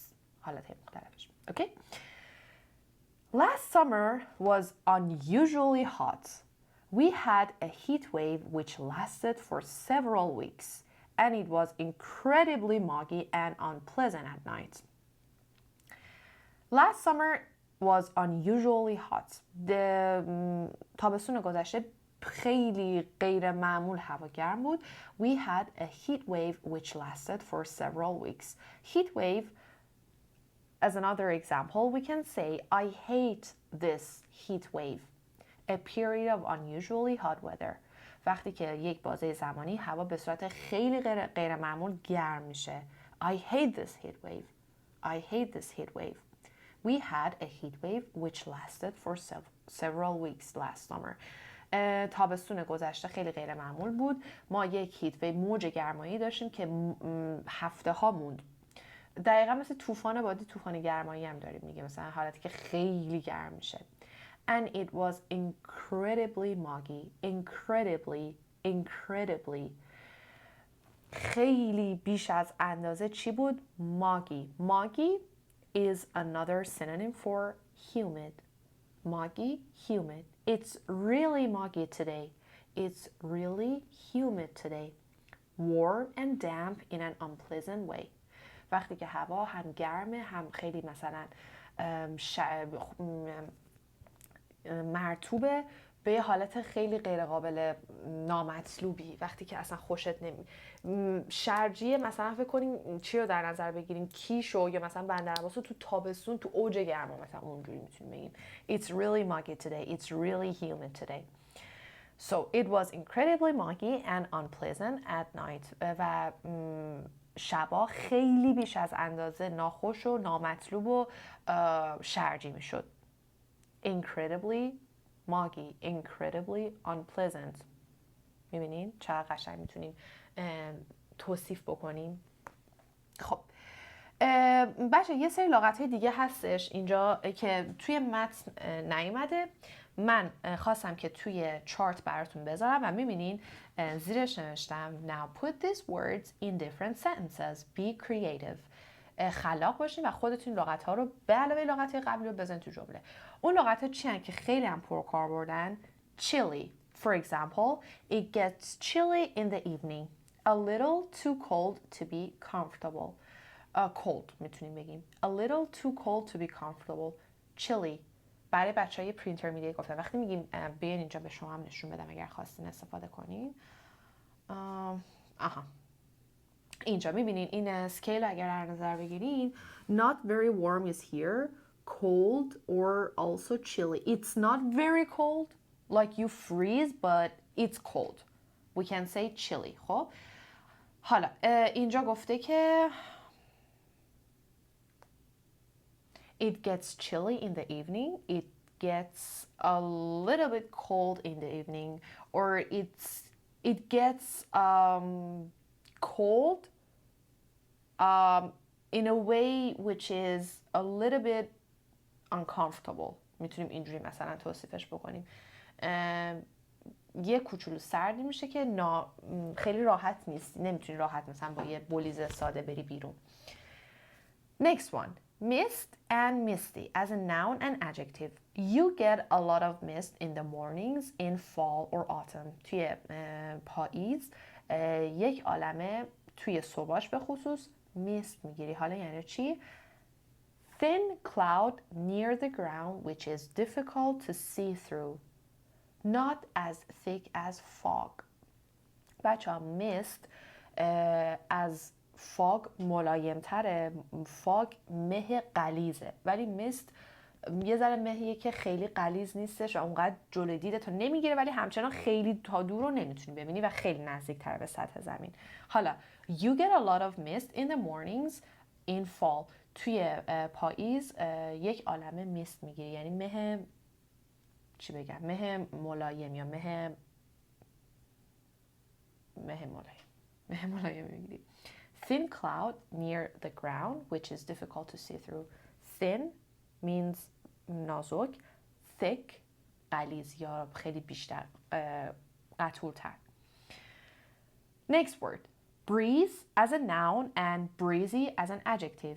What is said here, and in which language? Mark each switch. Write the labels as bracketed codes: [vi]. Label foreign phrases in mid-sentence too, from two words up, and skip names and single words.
[fa] حالت مختلفش. [en] Okay? Last summer was unusually hot. We had a heat wave which lasted for several weeks and it was incredibly muggy and unpleasant at night. Last summer was unusually hot. [fa] تابستون گذشته خیلی غیر معمول هوا گرم بود. [en] We had a heat wave which lasted for several weeks. Heat wave, as another example, we can say I hate this heat wave. A period of unusually hot weather. [fa] وقتی که یک بازه زمانی هوا به صورت خیلی غیر معمول گرم میشه. [en] I hate this heat wave. I hate this heat wave. We had a heat wave which lasted for several weeks last summer. [fa] تابستون گذشته خیلی غیر معمول بود. ما یک [en] heat wave [fa] موج گرمایی داشتیم که هفته ها موند. دقیقا مثل طوفان بادی طوفان گرمایی هم داریم میگه، مثلا حالتی که خیلی گرم میشه. [en] And it was incredibly muggy. Incredibly. [fa] خیلی بیش از اندازه چی بود؟ [en] Muggy is another synonym for humid. Humid. It's really muggy today. It's really humid today. Warm and damp in an unpleasant way. [fa] وقتی که هوا هم گرمه هم خیلی مثلا مرطوبه به یه حالت خیلی غیر قابل نامطلوبی، وقتی که اصلا خوشت شرجیه. مثلا فکر کنین چی رو در نظر بگیریم، کیشو یا مثلا بندرعباس رو تو تابستون تو اوج گرما مثلا اونجوری میتونیم بگیم [en] It's really muggy today. It's really humid today. So it was incredibly muggy and unpleasant at night. [fa] و شبا خیلی بیش از اندازه ناخوش و نامطلوب و شرجی میشد. [en] Incredibly muggy, incredibly unpleasant. [fa] میبینین چقدر قشنگ میتونیم توصیف بکنیم. خب بچه یه سری لغت‌های دیگه هستش اینجا که توی متن نیومده. من خواستم که توی چارت براتون بذارم و میبینین زیرش نوشتم [en] Now put these words in different sentences. Be creative. [fa] خلاق باشین و خودتون لغت‌ها رو به علاوه لغت‌های قبلی رو بزنید تو جمله. اون لغت‌ها چی هستن که خیلی هم پرکاربردن؟ [en] chilly. For example, it gets chilly in the evening. A little too cold to be comfortable. [fa] Cold میتونیم بگیم. [en] A little too cold to be comfortable. Chilly. [fa] برای بچهای پرینترمیدیت گفتم. وقتی میگیم بیاین اینجا به شما هم نشون بدم اگر خواستین استفاده کنین. اینجا میبینین این اسکیل اگر در نظر بگیرین [en] not very warm is here, cold or also chilly. It's not very cold, like you freeze, but it's cold. We can say chilly. [fa] خب حالا اینجا گفته که [en] it gets chilly in the evening. It gets a little bit cold in the evening, or it gets cold in a way which is a little bit uncomfortable. [fa] میتونیم اینجوری مثلا توصیفش بکنیم. یه کوچولو سردی میشه که خیلی راحت نیست. نمیتونی راحت مثلا با یه بلیز ساده بری بیرون. [en] Next one. Mist and misty as a noun and adjective. You get a lot of mist in the mornings in fall or autumn. [fa] توی پاییز یک عالمه توی صبحاش به خصوص میست میگیری. حالا یعنی چی؟ [en] Thin cloud near the ground which is difficult to see through. Not as thick as fog. [fa] بچه ها میست از فاگ ملایم تره. فاگ مه غلیظه، ولی میست یه ذره مهیه که خیلی غلیظ نیستش و اونقدر جلوی دیدتو نمیگیره، ولی همچنان خیلی تا دور رو نمیتونی ببینی و خیلی نزدیک تر به سطح زمین. [en] حالا you get a lot of mist in the mornings in fall. [fa] توی پاییز یک عالمه میست میگیری، یعنی مه چی بگم، مه ملایم یا مه ملایم میگیری. [en] Thin cloud near the ground which is difficult to see through. Thin means [fa] نازک. Thick غلیظ یا خیلی بیشتر قطورتر. [en] Next word. Breeze as a noun and breezy as an adjective.